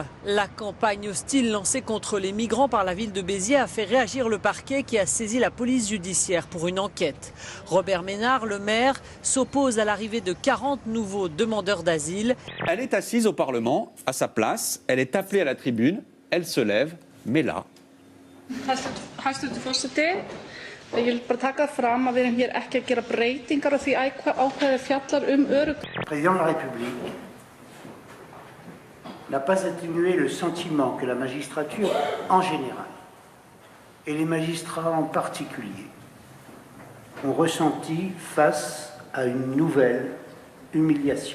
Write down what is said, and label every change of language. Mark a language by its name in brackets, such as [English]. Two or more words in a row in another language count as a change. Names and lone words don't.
[French] La campagne hostile lancée contre les migrants par la ville de Béziers a fait réagir le parquet qui a saisi la police judiciaire pour une enquête. Robert Ménard, le maire, s'oppose à l'arrivée de 40 nouveaux demandeurs d'asile. Elle est assise au Parlement, à sa place, elle est appelée à la tribune, elle se lève, mais là... [Icelandic] Ég vil bara taka fram að við erum hér ekki að gera breytingar á því ákvæðið fjallar örugg. [French] Le président de la République n'a pas atténué le sentiment que la magistrature en général et les magistrats en particulier ont ressenti face à une nouvelle humiliation.